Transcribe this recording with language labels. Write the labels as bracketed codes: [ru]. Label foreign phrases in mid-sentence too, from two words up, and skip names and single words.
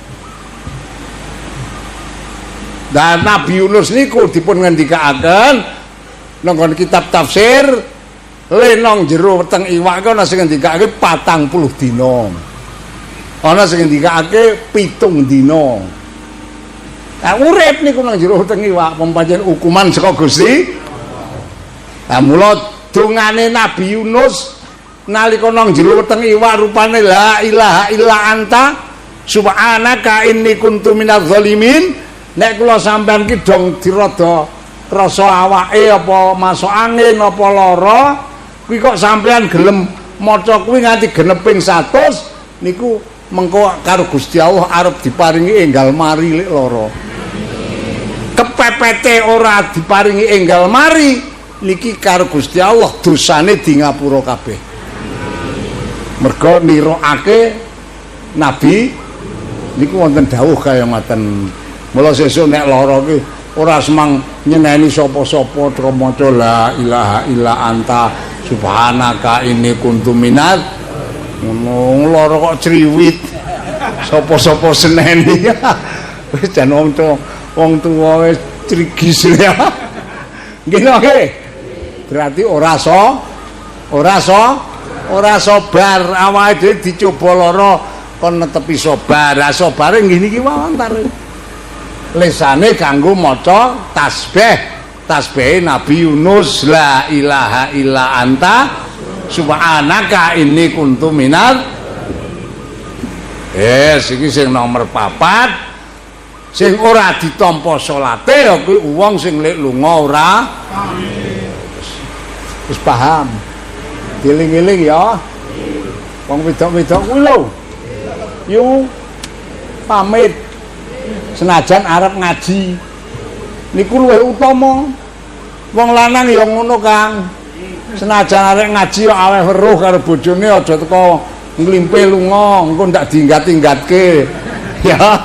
[jv] Dan Nabi Yunus niku dipun ngendikaaken nang kitab tafsir lenong jero weteng iwak ana sing ngendikake 40 dina. Ana sing ngendikake 7 dina. Nah, urip niku nang jero weteng iwak pancen hukuman saka Gusti. Nah, mula dongane Nabi Yunus nalika nang jero weteng iwak rupane [ar] لا إله إلا أنت سبحانك إني كنت من الظالمين. [jv] Nek kula sampean ki dong dirada rasa awake apa masuk angin apa lara kuwi kok sampean gelem maca kuwi nganti geneping 100 niku mengko karo Gusti Allah arep diparingi enggal mari lek lara. Kepepete ora diparingi enggal mari niki karo Gusti Allah dosane di ngapura kabeh. Mergo nirokake Nabi niku wonten dawuh kaya ngoten. Mula sesuk nek lara ki ora semang nyeneni sapa-sapa terus maca [ar] لا إله إلا أنت سبحانك إني كنت من [jv] ngono lara kok criwit sapa-sapa seneni wis jan wong tuwa wis trigis ya nggih berarti ora sabar awake dhewe dicoba lara kon netepi sabar sabare ngene iki wae antare lesane kanggo maca tasbih Nabi Yunus [ar] لا إله إلا أنت سبحانك إني كنت من [jv] iki sing nomor 4 sing ora ditampa salate ya kuwi wong sing lek lunga ora wis paham dieling-eling ya wong wedok-wedok kuwi lho yo pamit senajan arep ngaji niku luwih utama wong lanang ya ngono Kang senajan arep ngaji ya aweh weruh karo bojone aja teko nglimpe lunga engko ndak diinggat-inggatke ya.